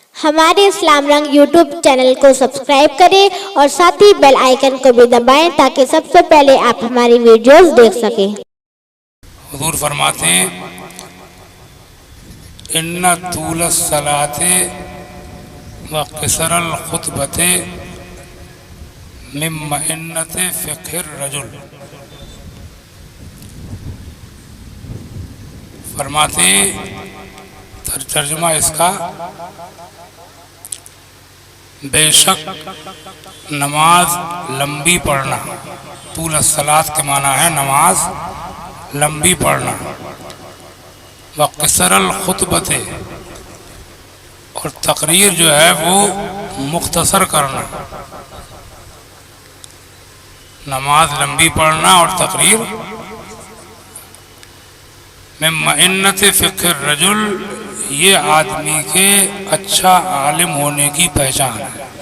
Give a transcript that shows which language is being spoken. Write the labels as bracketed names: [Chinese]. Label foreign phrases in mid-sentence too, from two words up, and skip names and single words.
[Hindi] हमारे इस्लाम रंग यूट्यूब चैनल को सब्सक्राइब करें और साथ ही बेल आइकन को भी दबाएं ताकि सबसे पहले आप हमारी वीडियोस देख सकें। हुजूर फरमाते हैं [Arabic] إن طول الصلاة وقصر الخطبة من مئنة فقه الرجل. [Hindi] फरमाते हैं तर्जुमा इसका, बेशक नमाज लंबी पढ़ना, [Arabic] طول الصلاة [Hindi] के माना है नमाज लंबी पढ़ना, [Arabic] وقصر الخطبة [Hindi] और तकरीर जो है वो मुख्तसर करना। नमाज लंबी पढ़ना और तकरीर में [Arabic] مئنة فقه الرجل, [Hindi] ये आदमी के अच्छा आलिम होने की पहचान है।